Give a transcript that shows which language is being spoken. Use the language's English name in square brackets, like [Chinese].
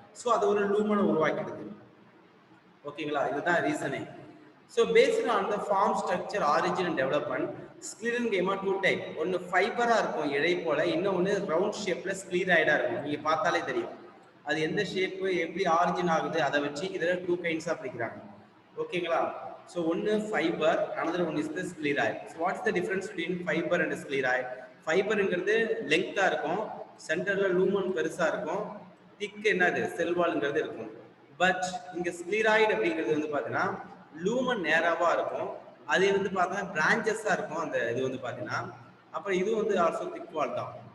[Tamil] So அது ஒரு லூமனை உருவாக்கிடுது. ஓகேங்களா? இதுதான் ரீசனே. [English] So based on the form, structure, origin and development, sclerenchyma two type. [Tamil] ஒன்று ஃபைபரா இருக்கும் இழை போல, இன்னொன்று ரவுண்ட் ஷேப்ல ஸ்க்லீராய்டா இருக்கும். நீங்க பார்த்தாலே தெரியும் அது எந்த ஷேப்பு எப்படி ஆரிஜின் ஆகுது. அதை வச்சு இதில் 2 கைண்ட்ஸா பிரிக்கிறாங்க. ஓகேங்களா? [English] So one fiber, another one is the scleroid. So what is the difference between fiber and scleroid? [Tamil] Fiber ங்கிறது லெங்தா இருக்கும், சென்டர்ல லூமன் பெருசா இருக்கும், திக் என்னது செல் வால்ங்கிறது இருக்கும். பட் இங்க ஸ்க்லீராய்டு அப்படிங்கிறது வந்து பாத்தீங்கன்னா லூமன் நேராவா இருக்கும், அது வந்து பாத்தீங்கன்னா பிரான்ச்சஸா இருக்கும். அந்த இது வந்து பாத்தீங்கன்னா அப்புறம் இது வந்து ஆல்சோ திக் வால் தான்.